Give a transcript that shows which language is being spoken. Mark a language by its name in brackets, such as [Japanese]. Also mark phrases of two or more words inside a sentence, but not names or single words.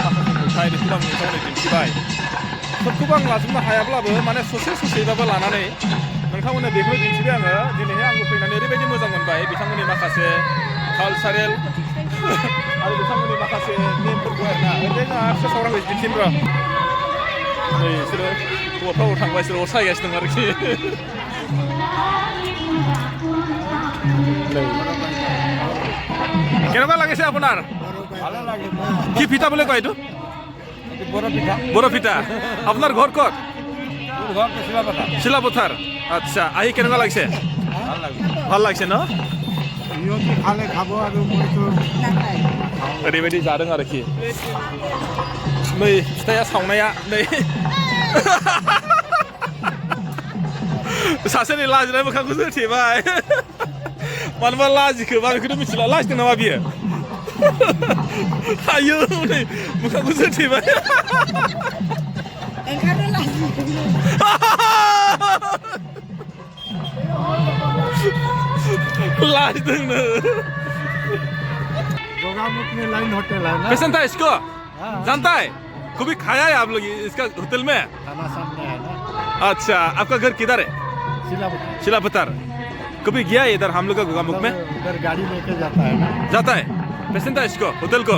[Bodo] माखासे नुथाय बेखौबो आं नोंथांमोननो दिन्थिबाय सबखौबो आं लाजोबनो हायाब्लाबो माने ससेबाबो लानानै नोंथांमोननो बेखौनो दिन्थिबाय आङो दिनैहाय आंबो फैनानै ओरैबायदि मोजां मोनबाय बिथांमोननि माखासे कालसारेल आरो बिथांमोननि माखासे नेमफोरखौ आरोना ओरैनो जोंहा सावरायनो दिन्थिनो र' नै बिसोरो हौवाफ्राबो थांबाय बिसोरो अर सायगासिनो दं आरोखि [Assamese] কেনেকুৱা লাগিছে আপোনাৰ ভালো লাগে কি পিঠা বুলি কয় এইটো বড় পিঠা বড় পিঠা আপোনাৰ ঘৰ ক'ত ঘর শিলাপাতা শিলাপথাৰ আচ্ছা আহি কেনেকুৱা লাগিছে ভালো লাগে ভাল লাগিছে ন ইহঁতি খালে খাব আৰু মইতো [Bodo] ओरैबायदि जादों आरोखि नै फिथाया सावनाया नै सासेनि लाजिनाय मोखांखौसो थेबाय मानोबा लाजिखोबा बेखौथ' मिथिला लाजिदों नामा बियो आयौ नै मोखांखौसो थेबाय लाजिदोंनो [Hindi] गोगामुख में लाइन होटल है ना कैसन था इसको जानता है कभी खाया है आप लोग इसका होटल में खाना सामने है ना अच्छा आपका घर किधर है शिलापता शिलापथर कभी गया है इधर हम लोग का गोगामुख में उधर गाड़ी लेके जाता है ना जाता है कैसन था इसको होटल को